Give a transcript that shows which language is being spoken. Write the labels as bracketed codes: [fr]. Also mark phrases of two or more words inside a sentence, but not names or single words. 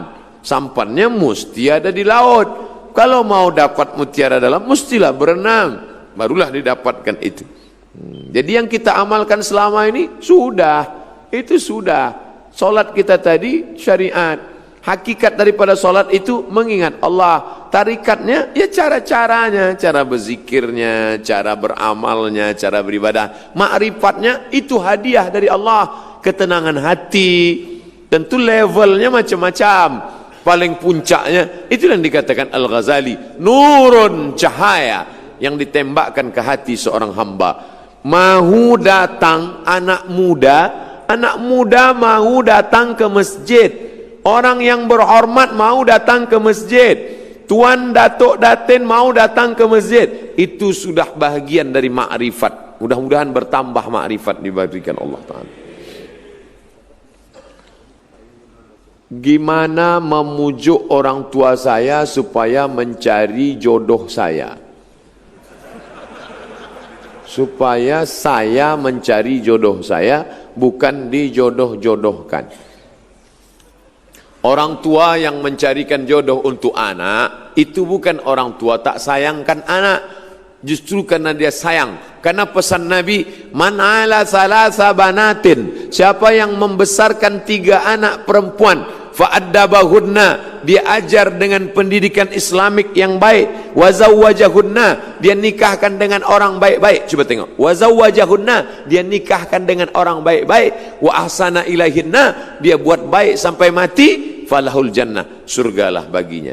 [ms] Sampannya mesti ada di laut. Kalau mau dapat mutiara dalam, mestilah berenang. Barulah didapatkan itu. Jadi yang kita amalkan selama ini, sudah. Itu sudah. Solat kita tadi, syariat. Hakikat daripada solat itu mengingat Allah. Tarikatnya, ya cara-caranya. Cara berzikirnya, cara beramalnya, cara beribadah. Ma'rifatnya, itu hadiah dari Allah. Ketenangan hati. Tentu levelnya macam-macam. Paling puncaknya, itu yang dikatakan Al-Ghazali. Nurun, cahaya. Yang ditembakkan ke hati seorang hamba. Mahu datang anak muda mahu datang ke masjid. Orang yang berhormat mahu datang ke masjid. Tuan Datuk Datin mahu datang ke masjid. Itu sudah bahagian dari makrifat. Mudah-mudahan bertambah makrifat diberikan Allah Ta'ala. Gimana memujuk orang tua saya supaya mencari jodoh saya? Supaya saya mencari jodoh saya, bukan dijodoh-jodohkan. Orang tua yang mencarikan jodoh untuk anak, itu bukan orang tua tak sayangkan anak. Justru karena dia sayang. Karena pesan Nabi, [ar] من عال ثلاث بنات, [ms] siapa yang membesarkan 3 anak perempuan, fa'addabahunna, dia ajar dengan pendidikan Islamik yang baik, wazawwajahunna, dia nikahkan dengan orang baik-baik. Coba tengok, wazawwajahunna, dia nikahkan dengan orang baik-baik, [ar] وأحسن إليهن, [ms] dia buat baik sampai mati, [ar] فله الجنة, [ms] surgalah baginya.